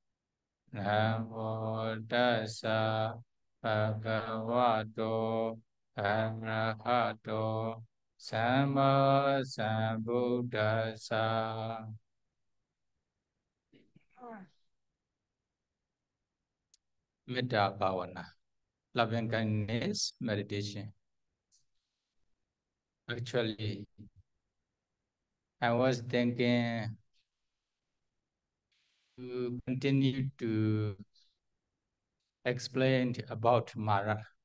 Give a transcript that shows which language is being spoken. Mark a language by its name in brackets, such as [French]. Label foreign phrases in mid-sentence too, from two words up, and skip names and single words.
[Pali] Namo Tassa Bhagavato Arahato Samma Sambuddhassa. Metta Bhavana, [English] loving kindness meditation. Actually, I was thinking to continue to explain about Mara.